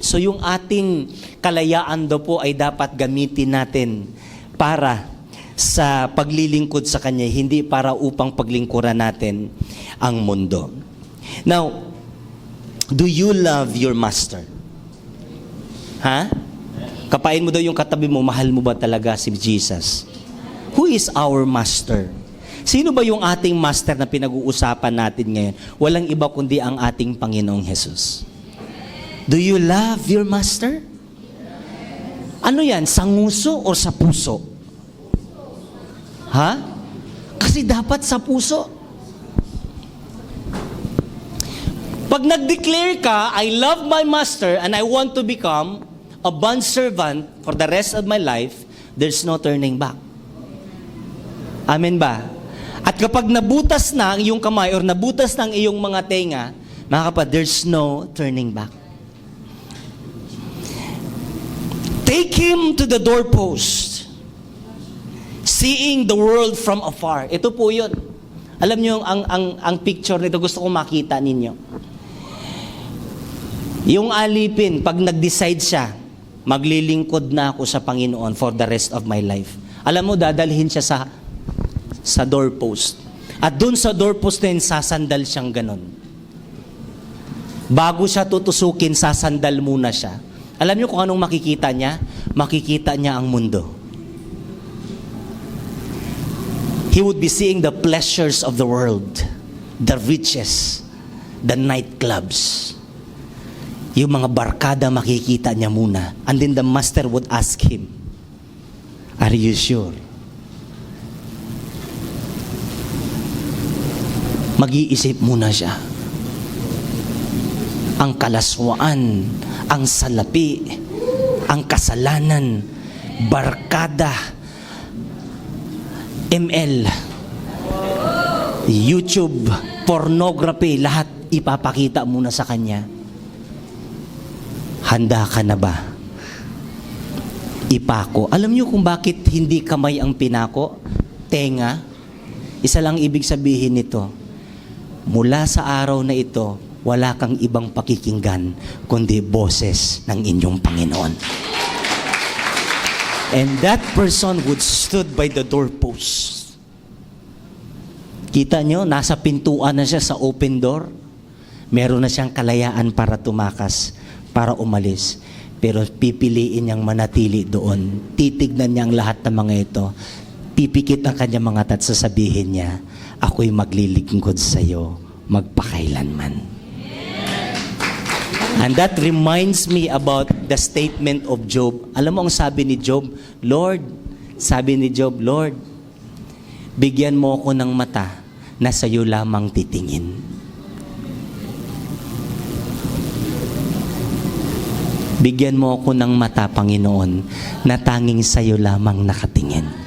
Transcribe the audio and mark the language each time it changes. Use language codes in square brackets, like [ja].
[tl] So yung ating kalayaan daw po ay dapat gamitin natin para sa paglilingkod sa Kanya, hindi para upang paglingkuran natin ang mundo. [en] Now, do you love your master? [tl] Ha? Kapain mo daw yung katabi mo, mahal mo ba talaga si Jesus? [en] Who is our master? [tl] Sino ba yung ating master na pinag-uusapan natin ngayon? Walang iba kundi ang ating Panginoong Jesus. [en] Do you love your master? [tl] Ano yan? Sa nguso o sa puso? Ha? Kasi dapat sa puso. Pag nag-declare ka, [en] I love my master and I want to become a bondservant for the rest of my life, there's no turning back. [tl] Amen ba? At kapag nabutas na ang iyong kamay or nabutas na ang iyong mga tenga, mga kapatid, [en] there's no turning back. Take him to the doorpost, seeing the world from afar. [tl] Ito po yun. Alam niyo, ang picture nito, gusto ko makita ninyo. Yung alipin, pag nag-decide siya, maglilingkod na ako sa Panginoon [en] for the rest of my life. [tl] Alam mo, dadalhin siya sa doorpost. At dun sa doorpost na yun, sasandal siyang ganon. Bago siya tutusukin, sasandal muna siya. Alam niyo kung anong makikita niya? Makikita niya ang mundo. [en] He would be seeing the pleasures of the world, the riches, the nightclubs. [tl] Yung mga barkada makikita niya muna. [en] And then the master would ask him, are you sure? [tl] Mag-iisip muna siya. Ang kalaswaan, ang salapi, ang kasalanan, barkada, ML, YouTube, pornography, lahat ipapakita muna sa kanya. Handa ka na ba? Ipako. Alam niyo kung bakit hindi kamay ang pinako? Tenga. Isa lang ibig sabihin nito. Mula sa araw na ito, wala kang ibang pakikinggan kundi boses ng inyong Panginoon. [en] And that person would stood by the doorpost. [tl] Kita nyo, nasa pintuan na siya sa open door. Meron na siyang kalayaan para tumakas, para umalis. Pero pipiliin niyang manatili doon. Titignan niya ang lahat ng mga ito. Pipikit ang kanyang mga tat, sasabihin niya, ako'y maglilingkod sa iyo magpakailanman. [en] And that reminds me about the statement of Job. [tl] Alam mo ang sabi ni Job? Sabi ni Job, Lord, bigyan mo ako ng mata na sa iyo lamang titingin. Bigyan mo ako ng mata, Panginoon, na tanging sa iyo lamang nakatingin.